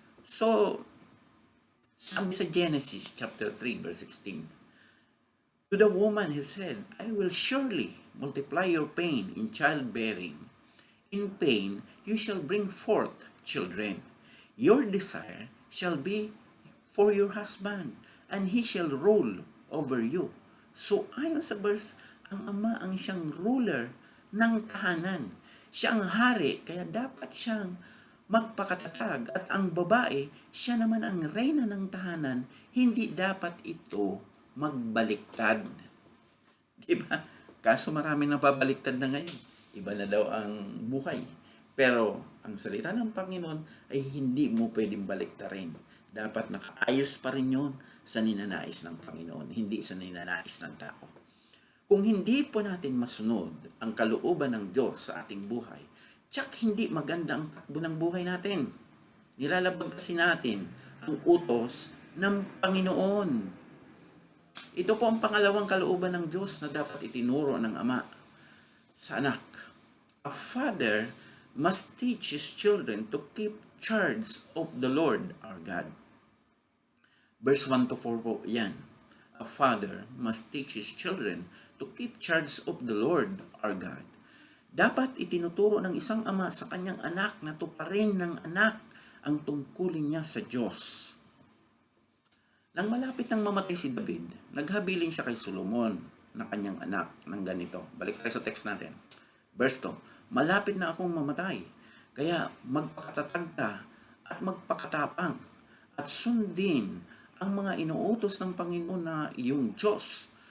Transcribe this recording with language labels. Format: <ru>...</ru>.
<en>So,</en> <tl>sabi sa</tl> <en>Genesis chapter 3 verse 16, to the woman he said, I will surely multiply your pain in childbearing. In pain you shall bring forth children. Your desire shall be for your husband, and he shall rule over you.</en> <tl>So ayon sa verse, ang ama ang siyang ruler ng tahanan. Siya ang hari, kaya dapat siyang magpakatatag. At ang babae, siya naman ang reyna ng tahanan. Hindi dapat ito magbaliktad. Diba? Kaso marami nababaliktad na ngayon. Iba na daw ang buhay. Pero ang salita ng Panginoon ay hindi mo pwedeng baliktarin. Dapat nakaayos pa rin yun sa ninanais ng Panginoon, hindi sa ninanais ng tao. Kung hindi po natin masunod ang kalooban ng Diyos sa ating buhay, tsak hindi maganda ang takbo ng buhay natin. Nilalabag kasi natin ang utos ng Panginoon. Ito po ang pangalawang kalooban ng Diyos na dapat itinuro ng Ama sa anak.</tl> <en>A father must teach his children to keep charge of the Lord our God. Verse 1 to 4 po yan. A father must teach his children to keep charge of the Lord our God.</en> <tl>Dapat itinuturo ng isang ama sa kanyang anak na tuparin ng anak ang tungkulin niya sa Diyos. Nang malapit nang mamatay si David, naghabilin siya kay Solomon na kanyang anak ng ganito. Balik tayo sa text natin. Verse 2, malapit na akong mamatay, kaya magpakatatag ka at magpakatapang at sundin ang mga inuutos ng Panginoon na iyong Diyos.</tl>